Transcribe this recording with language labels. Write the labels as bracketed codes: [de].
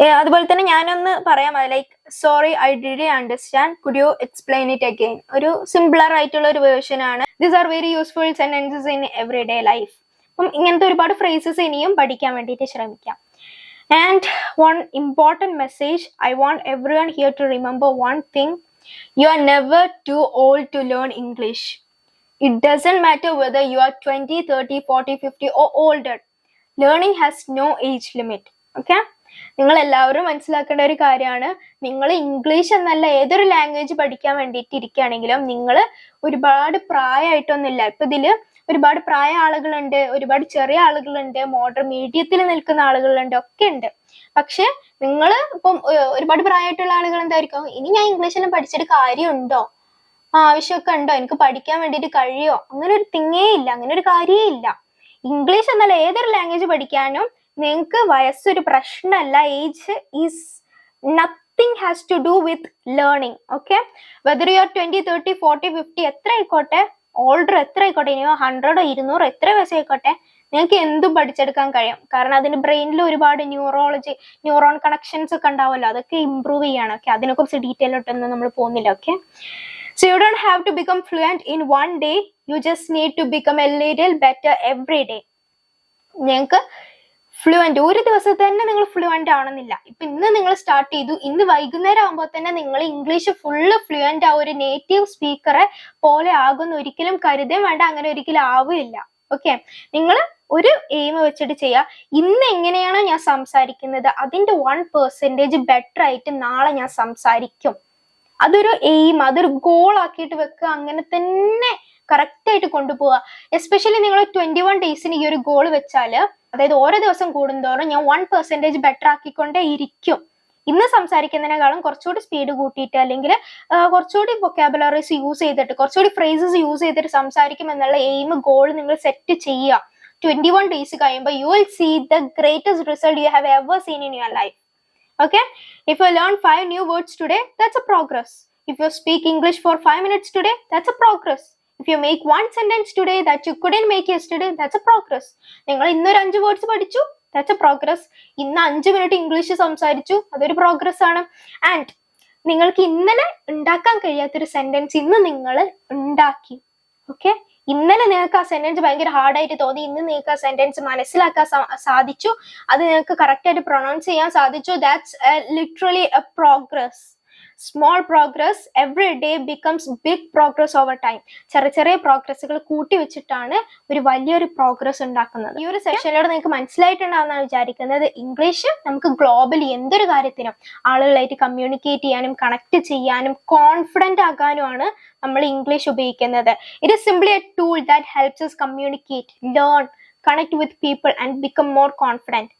[ml] അതുപോലെ തന്നെ ഞാനൊന്ന് പറയാം, [en] Like sorry I didn't understand, could you explain it again? [ml] ഒരു സിംപ്ലർ ആയിട്ടുള്ള ഒരു വേർഷൻ ആണ്. [en] These are very useful sentences in everyday life. [ml] അപ്പം ഇങ്ങനത്തെ ഒരുപാട് ഫ്രേസസ് ഇനിയും പഠിക്കാൻ വേണ്ടിയിട്ട് ശ്രമിക്കാം. [en] And one important message, I want everyone here to remember one thing. You are never too old to learn English. It doesn't matter whether you are 20, 30, 40, 50 or older. Learning has no age limit. Okay? [ml] നിങ്ങൾ എല്ലാവരും മനസ്സിലാക്കേണ്ട ഒരു കാര്യമാണ്, നിങ്ങൾ English എന്നല്ല ഏതൊരു language പഠിക്കാൻ വേണ്ടിയിട്ട് ഇരിക്കുകയാണെങ്കിലും നിങ്ങൾ ഒരുപാട് പ്രായമായിട്ടൊന്നുമില്ല. ഇപ്പൊ ഇതില് ഒരുപാട് പ്രായ ആളുകളുണ്ട്, ഒരുപാട് ചെറിയ ആളുകളുണ്ട്, മോഡറേറ്റ് മീഡിയത്തിൽ നിൽക്കുന്ന ആളുകളുണ്ട്, ഒക്കെ ഉണ്ട്. പക്ഷെ നിങ്ങൾ ഇപ്പം ഒരുപാട് പ്രായമായിട്ടുള്ള ആളുകൾ എന്തായിരിക്കും, ഇനി ഞാൻ ഇംഗ്ലീഷെല്ലാം പഠിച്ചിട്ട് കാര്യമുണ്ടോ, ആവശ്യമൊക്കെ ഉണ്ടോ, എനിക്ക് പഠിക്കാൻ വേണ്ടിയിട്ട് കഴിയോ, അങ്ങനെ ഒരു തിങ്ങേ ഇല്ല, അങ്ങനെ ഒരു കാര്യേ ഇല്ല. ഇംഗ്ലീഷ് എന്നല്ല ഏതൊരു ലാംഗ്വേജ് പഠിക്കാനും നിങ്ങൾക്ക് വയസ്സൊരു പ്രശ്നമല്ല. [en] Age is nothing has to do with learning. [ml] Okay, [en] whether you are 20, 30, 40, 50 [ml] എത്ര ആയിക്കോട്ടെ, ഓൾഡർ എത്ര ആയിക്കോട്ടെ, ഇനിയോ 100, 200 എത്ര വയസ്സായിക്കോട്ടെ, നിങ്ങൾക്ക് എന്തും പഠിച്ചെടുക്കാൻ കഴിയും. കാരണം അതിന് ബ്രെയിനിൽ ഒരുപാട് ന്യൂറോൺ കണക്ഷൻസ് ഒക്കെ ഉണ്ടാവുമല്ലോ, അതൊക്കെ ഇമ്പ്രൂവ് ചെയ്യാണ്. ഓക്കെ, അതിനെക്കുറിച്ച് ഡീറ്റെയിൽ ആയിട്ടൊന്നും നമ്മൾ പോകുന്നില്ല. [en] Okay, so you don't have to become fluent in one day, you just need to become a little better every day. [ml] നിങ്ങൾക്ക് ഫ്ലുവന്റ് ഒരു ദിവസത്തെ തന്നെ നിങ്ങൾ ഫ്ലുവന്റ് ആവണമെന്നില്ല. ഇപ്പൊ ഇന്ന് നിങ്ങൾ സ്റ്റാർട്ട് ചെയ്തു, ഇന്ന് വൈകുന്നേരം ആകുമ്പോൾ തന്നെ നിങ്ങൾ ഇംഗ്ലീഷ് ഫുള്ള് ഫ്ലുവന്റ് ആ ഒരു നേറ്റീവ് സ്പീക്കറെ പോലെ ആകുന്ന ഒരിക്കലും കരുതേ വേണ്ട, അങ്ങനെ ഒരിക്കലും ആവില്ല. ഓക്കെ, നിങ്ങൾ ഒരു എയിം വെച്ചിട്ട് ചെയ്യുക. ഇന്ന് എങ്ങനെയാണോ ഞാൻ സംസാരിക്കുന്നത് അതിന്റെ 1% ബെറ്റർ ആയിട്ട് നാളെ ഞാൻ സംസാരിക്കും. അതൊരു എയിം, അതൊരു ഗോൾ ആക്കിയിട്ട് വെക്കുക, അങ്ങനെ തന്നെ കറക്റ്റ് ആയിട്ട് കൊണ്ടുപോവുക. എസ്പെഷ്യലി നിങ്ങൾ 21 ഡേയ്സിന് ഈ ഒരു ഗോൾ വെച്ചാല്, അതായത് ഓരോ ദിവസം കൂടുന്തോറും ഞാൻ 1% ബെറ്റർ ആക്കിക്കൊണ്ടേ ഇരിക്കും. ഇന്ന് സംസാരിക്കുന്നതിനേക്കാളും കുറച്ചുകൂടി സ്പീഡ് കൂട്ടിയിട്ട്, അല്ലെങ്കിൽ കുറച്ചുകൂടി വൊക്കാബുലറീസ് യൂസ് ചെയ്തിട്ട്, കുറച്ചുകൂടി ഫ്രേസസ് യൂസ് ചെയ്തിട്ട് സംസാരിക്കും എന്നുള്ള എയിം, ഗോൾ നിങ്ങൾ സെറ്റ് ചെയ്യുക. [en] 21 days കഴിയുമ്പോൾ you will see the greatest result you have ever seen in your life. Okay, if you learn 5 new words today, that's a progress. If you speak English for 5 minutes today, that's a progress. If you make one sentence today that you couldn't make yesterday, that's a progress. [ml] നിങ്ങൾ ഇന്നൊരു 5 words പഠിച്ചു, [en] that's a progress. [ml] ഇന്ന് 5 minute English സംസാരിച്ചു, അതൊരു progress ആണ്. And നിങ്ങൾക്ക് ഇന്നലെ ഉണ്ടാക്കാൻ കഴിയാത്തൊരു സെന്റൻസ് ഇന്ന് നിങ്ങൾ ഉണ്ടാക്കി. ഓക്കെ, ഇന്നലെ നിങ്ങൾക്ക് ആ സെന്റൻസ് ഭയങ്കര ഹാർഡായിട്ട് തോന്നി, ഇന്ന് നിങ്ങൾക്ക് ആ സെന്റൻസ് മനസ്സിലാക്കാൻ സാധിച്ചു, അത് നിങ്ങൾക്ക് കറക്റ്റ് ആയിട്ട് പ്രൊനൗൺസ് ചെയ്യാൻ സാധിച്ചു. [en] That's literally a progress. Small progress every day becomes big progress over time. [ml] ചെറിയ പ്രോഗ്രസ്സുകൾ കൂട്ടി വെച്ചിട്ടാണ് ഒരു വലിയൊരു പ്രോഗ്രസ് ഉണ്ടാക്കുന്നത്. ഈ ഒരു സെഷനിലൂടെ നിങ്ങൾക്ക് മനസ്സിലായിട്ടുണ്ടാവുന്നതാണ് വിചാരിക്കുന്നത്. ഇംഗ്ലീഷ് നമുക്ക് ഗ്ലോബലി എന്തൊരു കാര്യത്തിനും ആളുകളായിട്ട് കമ്മ്യൂണിക്കേറ്റ് ചെയ്യാനും കണക്ട് ചെയ്യാനും കോൺഫിഡന്റ് ആകാനുമാണ് നമ്മൾ ഇംഗ്ലീഷ് ഉപയോഗിക്കുന്നത്. [en] It is simply a tool that helps us communicate, learn, connect with people and become more confident.